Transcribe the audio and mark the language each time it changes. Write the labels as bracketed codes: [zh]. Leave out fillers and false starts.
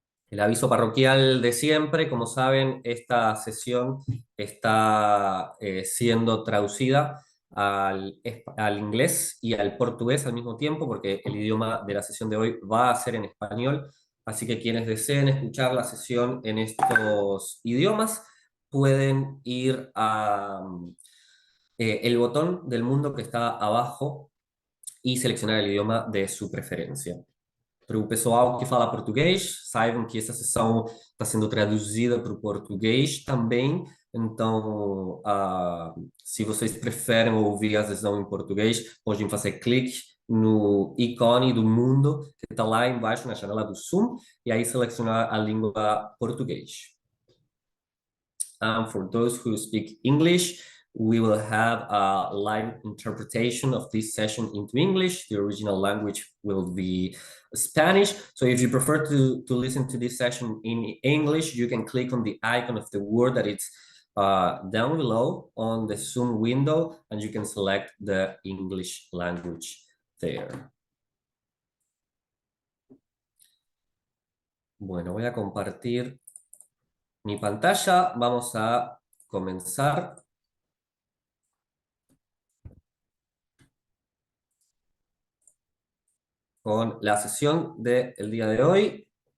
[es] El aviso parroquial de siempre, como saben, esta sesión está siendo traducida al inglés y al portugués al mismo tiempo, porque el idioma de la sesión de hoy va a ser en español. Así que quienes deseen escuchar la sesión en estos idiomas pueden ir a el botón del mundo que está abajo e seleccionar el idioma de su preferência. [pt] Para o pessoal que fala português, saibam que essa sessão está sendo traduzida para o português também. Então, se vocês preferem ouvir a sessão em português, podem fazer clique no ícone do mundo que está lá embaixo na janela do Zoom e aí selecionar a língua português. [en] For those who speak English, we will have a live interpretation of this session into English. The original language will be Spanish. So if you prefer to listen to this session in English, you can click on the icon of the word that it's down below on the Zoom window, and you can select the English language there. [es] Bueno, voy a compartir mi pantalla. Vamos a comenzar. Con la sesión del día de hoy.